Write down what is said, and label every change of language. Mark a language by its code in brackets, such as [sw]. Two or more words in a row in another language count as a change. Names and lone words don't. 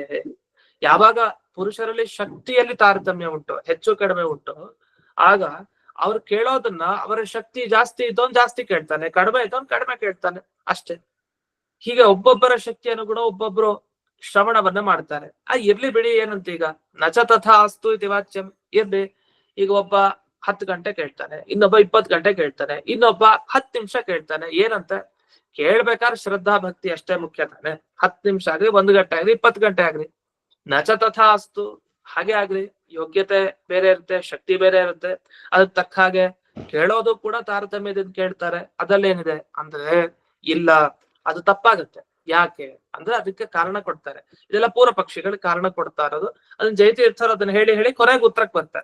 [kn] ಯಾವಾಗ ಪುರುಷರಲ್ಲಿ ಶಕ್ತಿಯಲ್ಲಿ ತಾರತಮ್ಯ ಉಂಟು, ಹೆಚ್ಚು ಕಡಿಮೆ ಉಂಟು, ಆಗ ಅವ್ರು ಕೇಳೋದನ್ನ ಅವರ ಶಕ್ತಿ ಜಾಸ್ತಿ ಇದ್ದವನ್ ಜಾಸ್ತಿ ಕೇಳ್ತಾನೆ, ಕಡಿಮೆ ಇದ್ದವನ್ ಕಡಿಮೆ ಕೇಳ್ತಾನೆ, ಅಷ್ಟೇ. ಹೀಗೆ ಒಬ್ಬೊಬ್ಬರ ಶಕ್ತಿ ಅನುಗುಣ ಒಬ್ಬೊಬ್ರು ಶ್ರವಣವನ್ನ ಮಾಡ್ತಾರೆ. ಇರ್ಲಿ ಬಿಡಿ, ಏನಂತ ಈಗ [sa] ನಚ ತಥಾ ಅಸ್ತು ಇತಿ ವಾಚ್ಯಂ. [kn] ಇರ್ಲಿ, ಈಗ ಒಬ್ಬ 10 ಗಂಟೆ ಕೇಳ್ತಾನೆ, ಇನ್ನೊಬ್ಬ 20 ಗಂಟೆ ಕೇಳ್ತಾನೆ, ಇನ್ನೊಬ್ಬ 10 ನಿಮಿಷ ಕೇಳ್ತಾನೆ. ಏನಂತ ಕೇಳ್ಬೇಕಾದ್ರೆ ಶ್ರದ್ಧಾ ಭಕ್ತಿ ಅಷ್ಟೇ ಮುಖ್ಯ ತಾನೆ. 10 ನಿಮಿಷ ಆಗ್ಲಿ, 1 ಗಂಟೆ ಆಗ್ಲಿ, 20 ಗಂಟೆ ಆಗ್ಲಿ, [sa] ನಚ ತಥಾ ಅಸ್ತು [kn] ಹಾಗೆ ಆಗ್ಲಿ. ಯೋಗ್ಯತೆ ಬೇರೆ ಇರುತ್ತೆ, ಶಕ್ತಿ ಬೇರೆ ಇರುತ್ತೆ, ಅದಕ್ಕೆ ತಕ್ಕ ಹಾಗೆ ಕೇಳೋದು ಕೂಡ ತಾರತಮ್ಯದಿಂದ ಕೇಳ್ತಾರೆ. ಅದಲ್ಲೇನಿದೆ ಅಂದ್ರೆ ಇಲ್ಲ, ಅದು ತಪ್ಪಾಗತ್ತೆ. ಯಾಕೆ ಅಂದ್ರೆ ಅದಕ್ಕೆ ಕಾರಣ ಕೊಡ್ತಾರೆ. ಇದೆಲ್ಲ ಪೂರ್ವ ಪಕ್ಷಿಗಳಿಗೆ ಕಾರಣ ಕೊಡ್ತಾ ಇರೋದು. ಅದನ್ನ ಜಯತೀರ್ಥರು ಅದನ್ನ ಹೇಳಿ ಹೇಳಿ ಕೊನೆಗೆ ಉತ್ತರಕ್ಕೆ ಬರ್ತಾರೆ.